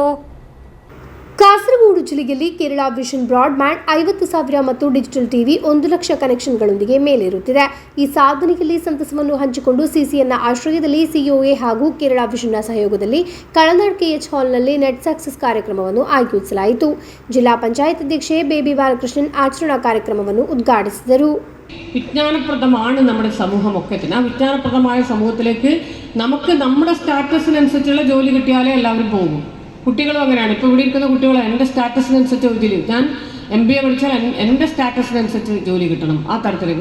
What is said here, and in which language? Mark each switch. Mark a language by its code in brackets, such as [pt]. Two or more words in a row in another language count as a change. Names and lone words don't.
[kn] ಕಾಸರಗೋಡು ಜಿಲ್ಲೆಯಲ್ಲಿ ಕೇರಳ ವಿಷನ್ ಬ್ರಾಡ್ಬ್ಯಾಂಡ್ 50,000 ಮತ್ತು ಡಿಜಿಟಲ್ ಟಿವಿ 1 ಲಕ್ಷ ಕನೆಕ್ಷನ್ಗಳೊಂದಿಗೆ ಮೇಲೇರುತ್ತಿದೆ. ಈ ಸಾಧನೆಯಲ್ಲಿ ಸಂತಸವನ್ನು ಹಂಚಿಕೊಂಡು ಸಿಸಿಎನ್ನ ಆಶ್ರಯದಲ್ಲಿ ಸಿಒಎ ಹಾಗೂ ಕೇರಳ ವಿಷನ್ನ ಸಹಯೋಗದಲ್ಲಿ ಕಳನಾಡ್ ಕೆಎಚ್ ಹಾಲ್ನಲ್ಲಿ ನೆಟ್ ಸಕ್ಸಸ್ ಕಾರ್ಯಕ್ರಮವನ್ನು ಆಯೋಜಿಸಲಾಯಿತು. ಜಿಲ್ಲಾ ಪಂಚಾಯತ್ ಅಧ್ಯಕ್ಷೆ ಬೇಬಿ ಬಾಲಕೃಷ್ಣನ್ ಆಚರಣಾ ಕಾರ್ಯಕ್ರಮವನ್ನು ഉദ്ഘാടിಸಿದರು. [ml] വിജ്ഞാനപ്രദമാണ് നമ്മുടെ സമൂഹമൊക്കെ തന്നെ. ആ വിജ്ഞാനപ്രദമായ സമൂഹത്തിലേക്ക് നമുക്ക് നമ്മുടെ സ്റ്റാറ്റസിനനുസരിച്ചുള്ള ജോലി കിട്ടിയാലേ എല്ലാവരും പോകും. കുട്ടികളും അങ്ങനെയാണ്. ഇപ്പോൾ ഇവിടെ ഇരിക്കുന്ന കുട്ടികൾ എൻ്റെ സ്റ്റാറ്റസിനനുസരിച്ച് ജോലി, ഞാൻ MBA പഠിച്ചാൽ എൻ്റെ സ്റ്റാറ്റസിനനുസരിച്ച് ജോലി കിട്ടണം, ആ തരത്തിലേക്ക്.